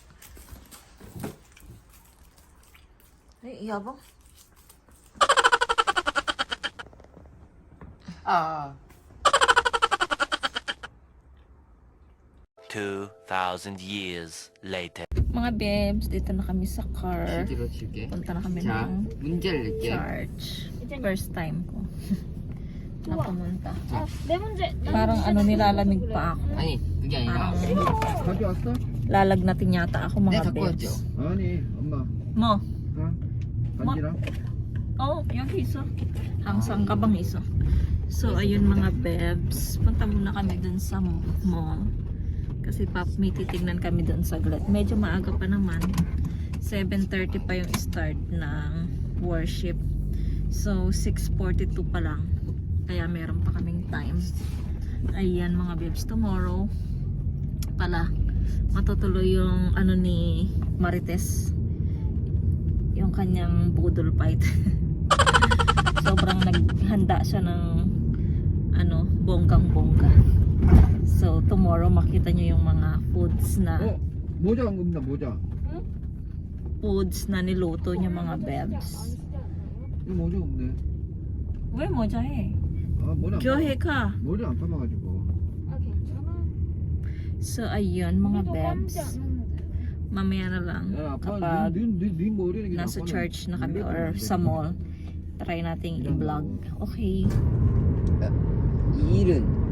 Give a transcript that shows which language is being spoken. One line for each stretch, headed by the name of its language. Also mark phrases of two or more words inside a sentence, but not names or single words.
Filipino: Ay, iyabang.
English: 2,000 years later.
Filipino: Mga bebs, dito na kami sa car.
Korean: CD로 줄게.
Filipino: Punta na kami
Korean: 자,
Filipino: ng
Korean: 문제를 낼게.
Filipino: church. First time ko na pumunta.
Korean: 네 문제.
Filipino: Parang nilalamig pa ako.
Korean: 아니, 그게 아니라.
Filipino: Parang
Korean: 가져왔어?
Filipino: lalagnatin yata ako
Korean: 네,
Filipino: mga
Korean: 갖고 왔죠.
Filipino: bebs.
Korean: 아니 엄마
Filipino: Mo?
Korean: 간지랑 여기 있어. Hangsang ka bang iso?
Filipino: So, ayun mga bebs. Punta muna kami dun sa mall. Kasi may titignan kami dun saglit. Medyo maaga pa naman. 7:30 pa yung start ng worship. So, 6:42 pa lang. Kaya meron pa kaming time. Ayan mga bebs. Tomorrow pala matutuloy yung ni Marites. Yung kanyang budol fight. Sobrang naghanda siya ng bonggang-bongga. So, tomorrow makita nyo yung mga foods na
Korean: 모자 안 겁니다 모자
Filipino: niluto niya mga bebs.
Korean: 이거 모자 없네 왜 모자해? 아 모자 교회 ka. 모자 안 팔아가지고
Filipino: So, ayun, mga
Korean: 우리도
Filipino: bebs.
Korean: 감지 않았는데.
Filipino: Mamaya na lang.
Korean: 야, 아빠,
Filipino: kapag
Korean: 네 머리는 그냥
Filipino: nasa
Korean: 아빠는
Filipino: church na kami
Korean: 밀려도
Filipino: or
Korean: 돼.
Filipino: sa mall, try nating i-vlog. Okay.
Korean: 이 일은